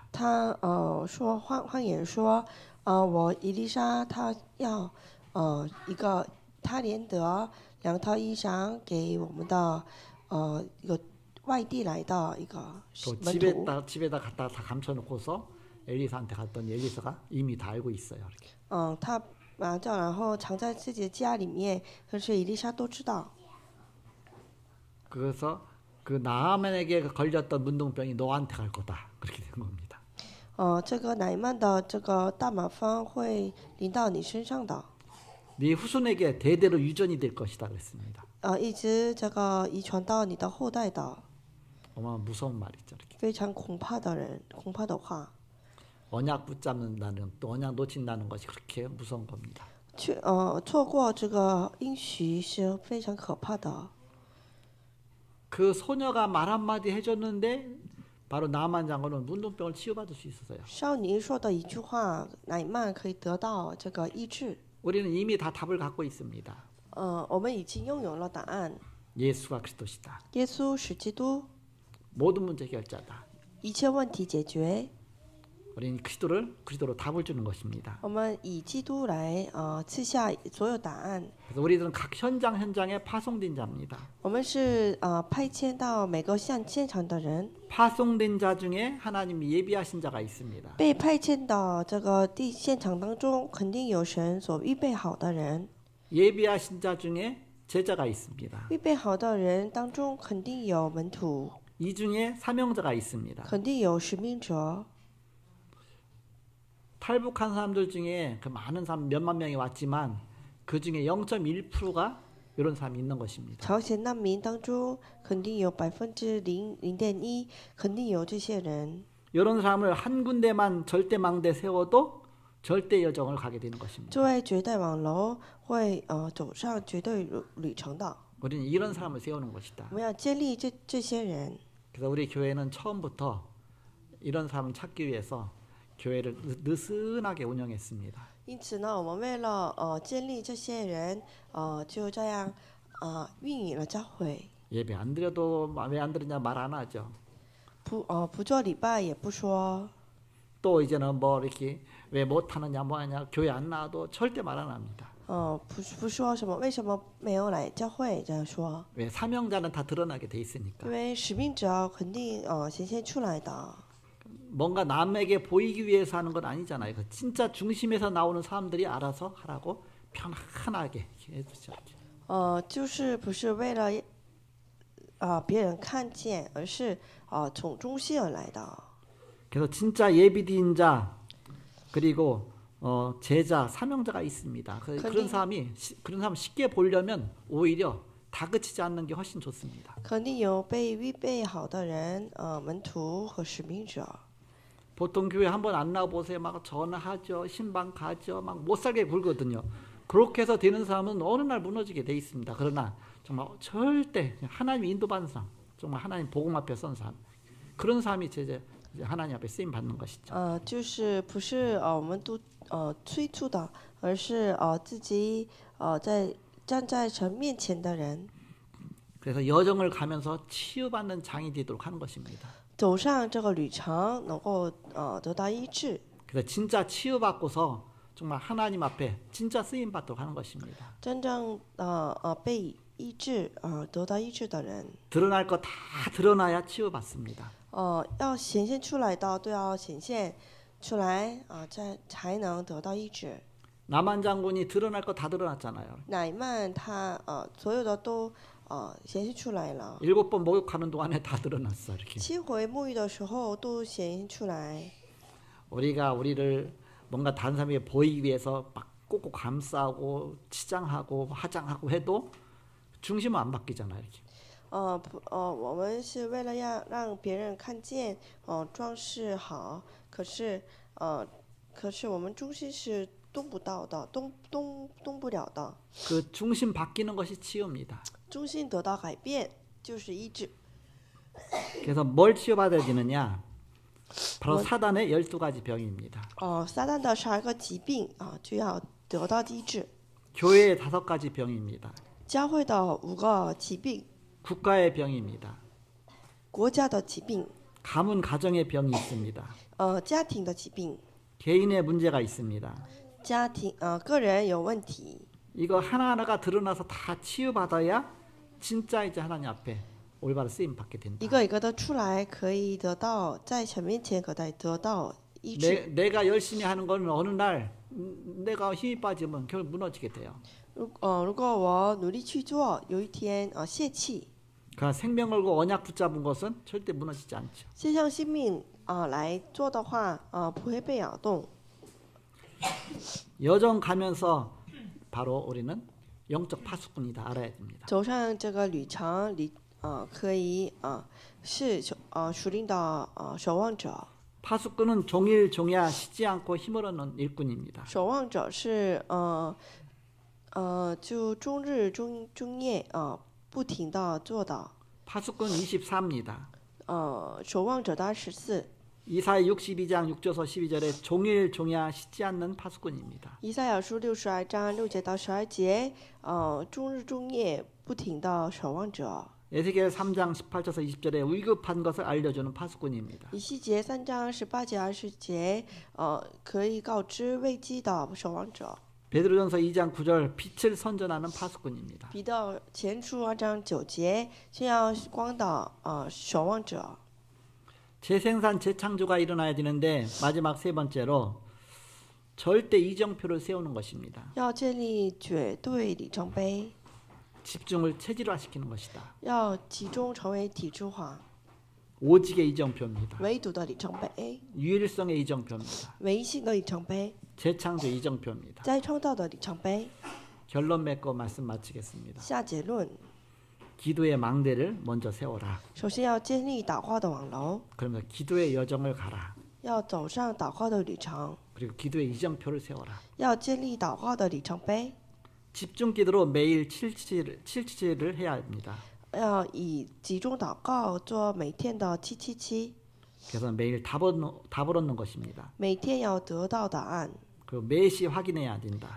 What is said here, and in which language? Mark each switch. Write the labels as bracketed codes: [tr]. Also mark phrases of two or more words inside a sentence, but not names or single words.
[zh] 他说换言说，我以利沙他要一个他连得2套衣裳给我们的一个外地来的一个门徒。 [ko] 집에다 갖다 다 감춰놓고서 엘리사한테 갔더니 엘리사가 이미 다 알고 있어요. 이렇게. [zh] 他把这然后藏在自己的家里面，可是以利沙都知道。 [ko] 그래서 그 나아만에게 걸렸던 문둥병이 너한테 갈 거다. 그렇게 된 겁니다. [zh] 这个乃曼的这个大麻风会临到你身上的。 [ko] 네 후손에게 대대로 유전이 될 것이다 그랬습니다. [zh] 一直这个遗传到你的后代的。 [ko] 어마어마한 무서운 말이죠. 이렇게. [zh] 非常恐怕的话。 [ko] 언약 붙잡는다는 또 언약 놓친다는 것이 그렇게 무서운 겁니다. [zh] 错过这个应许是非常可怕的。 [ko] 그 소녀가 말 한마디 해줬는데 바로 나만 장군은 문둥병을 치유받을 수 있었어요. [zh] 少女说的一句话，乃曼可以得到这个医治。 [ko] 우리는 이미 다 답을 갖고 있습니다. [zh] 我们已经拥有了答案。 [ko] 예수가 그리스도시다. [zh] 耶稣是基督， [ko] 모든 문제 해결자다. [zh] 一切问题解决。 [ko] 우리는 그리스도로 답을 주는 것입니다. [zh] 我们以基督来赐下所有答案。 [ko] 그래서 우리들은 각 현장에 파송된 자입니다. [zh] 我们是派遣到每个现场的人。 [ko] 파송된 자 중에 하나님이 예비하신 자가 있습니다. [zh] 被派遣到这个现场当中，肯定有神所预备好的人。 [ko] 예비하신 자 중에 제자가 있습니다. [zh] 预备好的人当中，肯定有门徒， [ko] 이 중에 사명자가 있습니다. [zh] 肯定有使命者。 [ko] 탈북한 사람들 중에 그 많은 사람 몇만 명이 왔지만 그 중에 0.1%가 이런 사람이 있는 것입니다. [zh] 朝鲜难民当中肯定有0.1%，肯定有这些人。 [ko] 이런 사람을 한 군데만 절대망대 세워도 절대 여정을 가게 되는 것입니다. [zh] 作为绝对网楼会走上绝对旅程的。 [ko] 우리는 이런 사람을 세우는 것이다. [zh] 我们要建立这些人。 [ko] 그래서 우리 교회는 처음부터 이런 사람을 찾기 위해서 교회를 느슨하게 운영했습니다. [zh] 因此呢，我们为了建立这些人，就这样运营了教会。 [ko] 예배 안 드려도 왜 안 드리냐 말 안 하죠. [zh] 不做礼拜也不说。 [ko] 또 이제는 뭐 이렇게 왜 못하느냐 뭐하냐 교회 안 나와도 절대 말 안 합니다. [zh] 不说什么为什么没有来教会这样说。 [ko] 왜 사명자는 다 드러나게 돼 있으니까. [zh] 因为使命者肯定显现出来的。 [ko] 뭔가 남에게 보이기 위해서 하는 건 아니잖아요. 그 진짜 중심에서 나오는 사람들이 알아서 하라고 편안하게 해주죠. [zh] 就是不是为了别人看见，而是从中心而来的。 [ko] 그래서 진짜 예비드인 자 그리고 제자 사명자가 있습니다. 그런 사람 쉽게 보려면 오히려 다그치지 않는 게 훨씬 좋습니다. [zh] 肯定有被预备好的人，门徒和使命者。 [ko] 보통 교회 한번 안 나와 보세요. 막 전화하죠, 신방 가죠, 막 못 살게 굴거든요. 그렇게 해서 되는 사람은 어느 날 무너지게 돼 있습니다. 그러나 정말 절대 하나님 인도받는 사람, 정말 하나님 복음 앞에 선 사람, 그런 사람이 이제 하나님 앞에 쓰임 받는 것이죠. [zh] 就是不是我们都催促的，而是自己站在神面前的人。 [ko] 그래서 여정을 가면서 치유받는 장이 되도록 하는 것입니다. [zh] 走上这个旅程，能够得到医治。 [ko] 그래서 진짜 치유받고서 정말 하나님 앞에 진짜 쓰임 받도록 하는 것입니다. [zh] 真正被医治得到医治的人， [ko] 드러날 거 다 드러나야 치유받습니다. [zh] 要显现出来的都要显现出来才能得到医治。 [ko] 남한 장군이 드러날 거 다 드러났잖아요. [zh] 乃曼他所有的都显现出来了。 [ko] 7번 목욕하는 동안에 다 드러났어. 이렇게. [zh] 7 回沐浴的时候都显现出来。 [ko] 우리가 우리를 뭔가 다른 사람에게 보이기 위해서 막 꼭꼭 감싸고 치장하고 화장하고 해도 중심은 안 바뀌잖아요. 이렇게. [zh] 我们是为了要让别人看见，装饰好，可是我们中心是动不到的，动不了的。 [ko] 그 중심 바뀌는 것이 치유입니다. [zh] 中心得到改变就是医治。 [ko] 그래서 뭘 치유받아야 되느냐? 바로 사단의 12가지 병입니다. [zh] 撒旦的12个疾病就要得到医治。 [ko] 교회의 5가지 병입니다. [zh] 教会的5个疾病， [ko] 국가의 병입니다. [zh] 国家的疾病， [ko] 가문 가정의 병이 있습니다. [zh] 家庭的疾病， [ko] 개인의 문제가 있습니다. [zh] 个人有问题。 [ko] 이거 하나하나가 드러나서 다 치유받아야 진짜 이제 하나님 앞에 올바른 쓰임 받게 된다. [zh] 一个一个的出来，可以得到在神面前可以得到医治。 [ko] 내가 열심히 하는 거는 어느 날 내가 힘이 빠지면 결국 무너지게 돼요. [zh] 如果我努力去做，有一天泄气， [ko] 그러나 생명 걸고 언약 붙잡은 것은 절대 무너지지 않죠. [zh] 献上性命来做的话，不会被摇动。 [ko] 여정 가면서 바로 우리는 영적 파수꾼이다 알아야 됩니다. [zh] 走上这个旅程里，可以是属灵的守望者。 [ko] 파수꾼은 종일 종야 쉬지 않고 힘을 얻는 일꾼입니다. [zh] 守望者是就终日终夜不停的做的。 [ko] 파수꾼 24입니다. [zh] 守望者的24。 [ko] 이사야 62장 6절서 12절에 종일 종야 쉬지 않는 파수꾼입니다. [zh] 以赛亚书62章6节到12节，终日终夜不停的守望者。 [ko] 에스겔 3장 18절서 20절에 위급한 것을 알려주는 파수꾼입니다. [zh] 以西结3章18节20节，可以告知危机的守望者。 [ko] 베드로전서 2장 9절 빛을 선전하는 파수꾼입니다. [zh] 彼得前书2章9节，宣扬光的守望者。 [ko] 재생산 재창조가 일어나야 되는데 마지막 세 번째로 절대 이정표를 세우는 것입니다. [zh] 要建立绝对里程碑， [ko] 집중을 체질화시키는 것이다. [zh] 要集中成为体制化。 [ko] 오직의 이정표입니다. [zh] 唯独的里程碑， [ko] 유일성의 이정표입니다. [zh] 唯一性的里程碑， [ko] 재창조 이정표입니다. [zh] 再创造的里程碑。 [ko] 결론 맺고 말씀 마치겠습니다. [zh] 下结论， [ko] 기도의 망대를 먼저 세워라. [zh] 首先要建立祷告的网楼， [ko] 그러면서 기도의 여정을 가라. [zh] 要走上祷告的旅程， [ko] 그리고 기도의 이정표를 세워라. [zh] 要建立祷告的里程碑， [ko] 집중 기도로 매일 777을 해야 합니다. [zh] 要以集中祷告做每天的777， [ko] 그래서 매일 답을 얻는 것입니다. [zh] 每天要得到答案， [ko] 그리고 매시 확인해야 된다.